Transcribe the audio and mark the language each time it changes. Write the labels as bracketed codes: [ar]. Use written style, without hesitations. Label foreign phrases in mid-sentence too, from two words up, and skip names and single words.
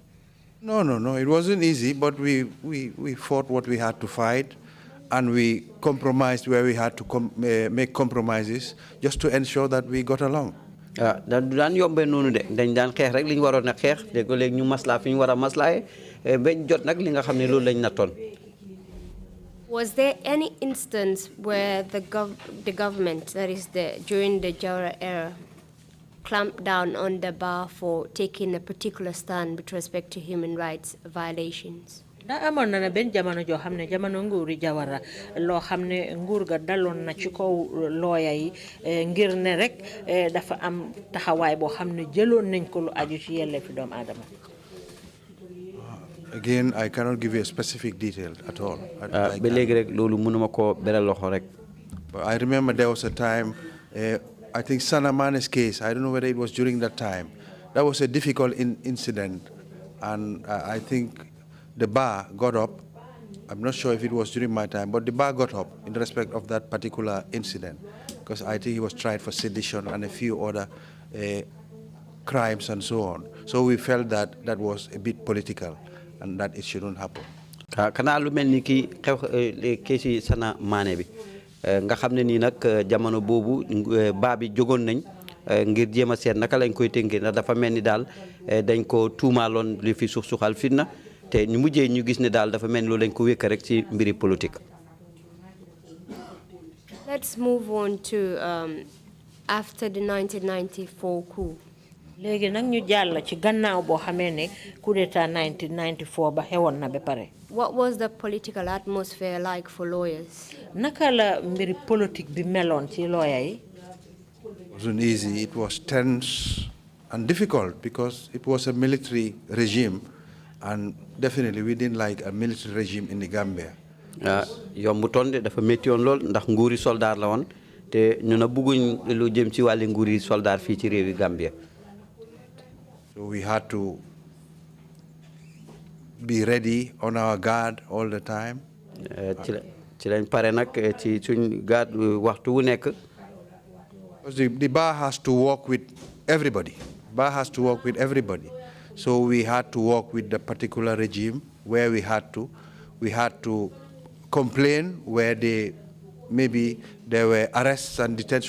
[en] No, it wasn't easy, but we fought what we had to fight, and we compromised where we had to make compromises just to ensure that we got along. [wo] daan yombe noonu de dañ daan xeex rek li ñu waroon a xeex de ko léegi ñu maslaa fi ñu war a maslaaye bañ jot nag li nga xam ne loolu lañ nattoon. [en] Was there any instance where the government, that is during the Jawara era, clamped down on the bar for taking a particular stand with respect to human rights violations? [wo] da amoon na benn jamono joo xam ne jamono nguuri Jawara loo xam ne nguur ga daloon na ci kaw looya yi ngir ne rek dafa am taxawaay boo xam ne jëloon nañ ko lu aju ci yelleefi doomu aadama. [en] Again, I cannot give you a specific detail at all. [wo] ba léegi rek loolu mënuma ko beral loxo rek. [en] But I remember there was a time, I think Sanamane's case, I don't know whether it was during that time, that was a difficult incident, and I think the bar got up. I'm not sure if it was during my time, but the bar got up in respect of that particular incident, because I think he was tried for sedition and a few other crimes and so on. So we felt that that was a bit political and that it shouldn't happen. [wo] Kana lu mel ni ki xew keesi Sana Mané bi nga xam ne nii nag jamono boobu baa bi jógoon nañ ngir jéem a seet naka lañ koy tënkee ndax dafa mel ni daal dañ ko tuumaaloon li fi suxal fitna te ñu mujjee ñu gis ne daal dafa mel ni loolu lañ ko wékk rek ci mbiri politique. [en] Let's move on to after the 1994 coup. [wo] léegi nag ñu jàll ci gannaaw boo xamee ne [fr] coup d'état [wo] 1994 ba xewoon na ba pare. [en] What was the political atmosphere like for lawyers? [wo] naka la mbiri politique bi meloon ci lawyer yi. [en] It wasn't easy. It was tense and difficult because it was a military regime, and definitely we didn't like a military regime in the Gambia. [wo] yombutoon de dafa métti woon lool ndax nguuri soldat la woon te ñu na bëgguñ lu jëm ci wàlli nguuri soldat fii ci réewi Gambia. [en] So we had to be ready on our guard all the time. [wo] ci lañ pare nag ci suñ guard waxtu wu nekk. [en] Because the bar has to work with everybody. Bar has to work with everybody. So we had to work with the particular regime where we had to. We had to complain where maybe there were arrests and detention.